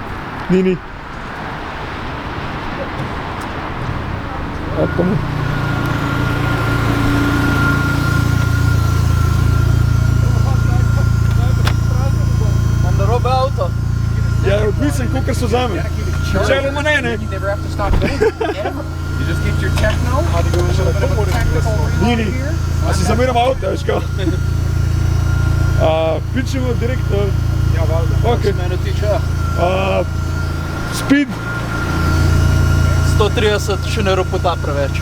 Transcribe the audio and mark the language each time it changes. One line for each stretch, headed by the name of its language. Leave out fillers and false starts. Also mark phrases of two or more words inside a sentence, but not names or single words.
Slovenian: Ni. Pa ne. Ja, odvisen, kolikor so zame. Načeloma ne.
English: You never have to stop there. You just get your techno.
Slovenian: Ni. A si zamenjam avto, veš kao? Pičemo direkt. Ja, valjda. Okay. Mene tiče. Speed. 130 še ne ropota preveč.